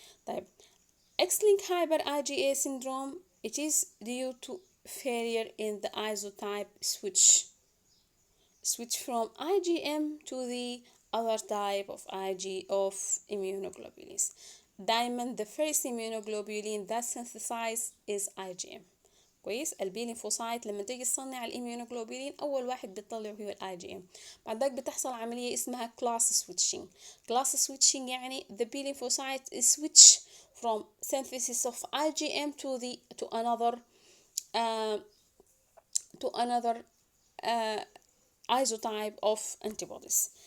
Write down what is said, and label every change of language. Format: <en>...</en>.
<en>طيب, X-linked hyper IgA syndrome, it is due to failure in the isotype switch from IgM to the other type of immunoglobulins. دايما the first immunoglobulin that synthesized is IgM.</en> <ar>كويس. البي ليمفوسايت لما تيجي تصنع الاميونوجلوبولين اول واحد بيطلع هو الاي جي ام. بعد ذاك بتحصل عمليه اسمها كلاس سويتشنج يعني</ar> <en>the B lymphocyte is switch from synthesis of IgM to another isotype of antibodies.</en>